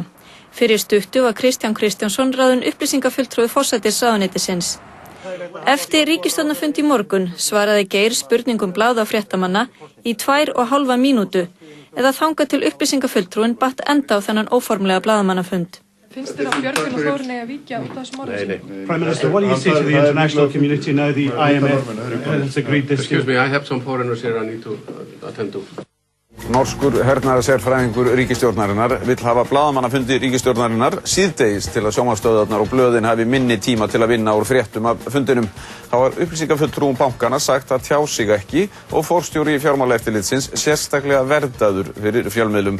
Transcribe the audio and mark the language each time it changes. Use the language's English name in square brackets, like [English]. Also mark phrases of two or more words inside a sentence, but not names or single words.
[Icelandic] Fyrir stuttu var Kristján Kristjánsson ráðinn upplýsingafulltrúi forsætisráðuneytisins. Eftir ríkisstjórnarfund í morgun svaraði Geir spurningum blaða og fréttamanna í 2,5 mínútu eða þangað til upplýsingafulltrúin batt enda á þennan óformlega blaðamannafund. Finnst þér að Björgvin og Þórunn eigi að víkja út af þessum orðum? Nei. [English] Prime Minister, what do you say to the international community now the IMF has agreed this? Excuse me, I have some foreigners here I need to attend to. [Icelandic] Norskur hernaðarsérfræðingur ríkisstjórnarinnar vill hafa blaðamannafundi ríkisstjórnarinnar síðdegis til að sjónvarpsstöðvarnar og blöðin hafi minni tíma til að vinna úr fréttum af fundinum. Þá var upplýsingafulltrúum bankana sagt að tjá sig ekki og forstjóri fjármálaeftirlitsins sérstaklega verndaður fyrir fjölmiðlum.